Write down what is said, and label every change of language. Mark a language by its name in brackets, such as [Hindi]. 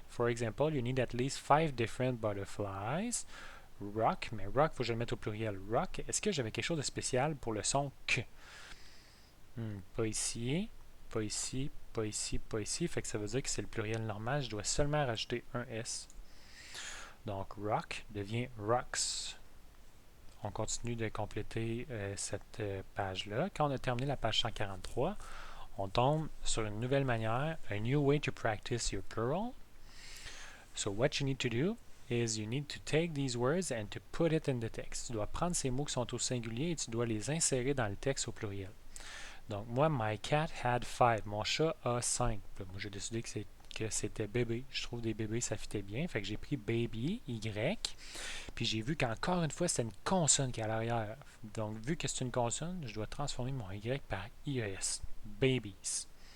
[English] For example, you need at least 5 different butterflies. [French] Rock, mais rock, il faut que je le mette au pluriel. Rock, est-ce que j'avais quelque chose de spécial pour le son que? Pas ici, pas ici, pas ici, pas ici. Fait que ça veut dire que c'est le pluriel normal. Je dois seulement rajouter un S. Donc, rock devient rocks. On continue de compléter cette page-là. Quand on a terminé la page 143, on tombe sur une nouvelle manière, [English] a new way to practice your plural. So what you need to do is you need to take these words and to put it in the text. [French] Tu dois prendre ces mots qui sont au singulier et tu dois les insérer dans le texte au pluriel. Donc moi, [English] my cat had 5. [French] Mon chat a 5. Moi, j'ai décidé que c'était bébé. Je trouve des bébés, ça fitait bien. Fait que j'ai pris baby, Y. Puis j'ai vu qu'encore une fois, c'est une consonne qui est à l'arrière. Donc, vu que c'est une consonne, je dois transformer mon Y par IES. Babies.